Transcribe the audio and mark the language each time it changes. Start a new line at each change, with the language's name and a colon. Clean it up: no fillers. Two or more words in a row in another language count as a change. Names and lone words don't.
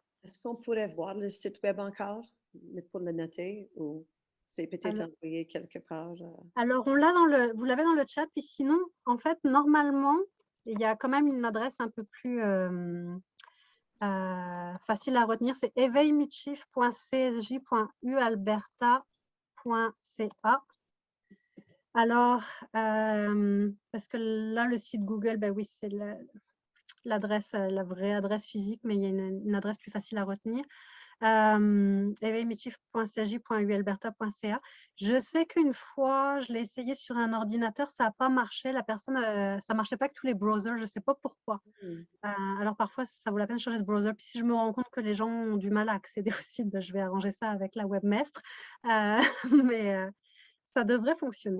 French: Est-ce qu'on pourrait voir le site web encore pour le noter ou c'est peut-être envoyé quelque part? Alors, vous l'avez dans le chat, puis sinon, en fait, normalement, il y a quand même une adresse un peu plus facile à retenir, c'est éveilmitchief.csj.ualberta.ca. Alors, parce que là, le site Google, oui, c'est l'adresse, la vraie adresse physique, mais il y a une adresse plus facile à retenir. éveilmitchief.csj.ualberta.ca. Je sais qu'une fois, je l'ai essayé sur un ordinateur, ça n'a pas marché. Ça ne marchait pas avec tous les browsers, je ne sais pas pourquoi. Alors parfois, ça vaut la peine de changer de browser. Puis si je me rends compte que les gens ont du mal à accéder au site, je vais arranger ça avec la webmestre. Mais ça devrait fonctionner.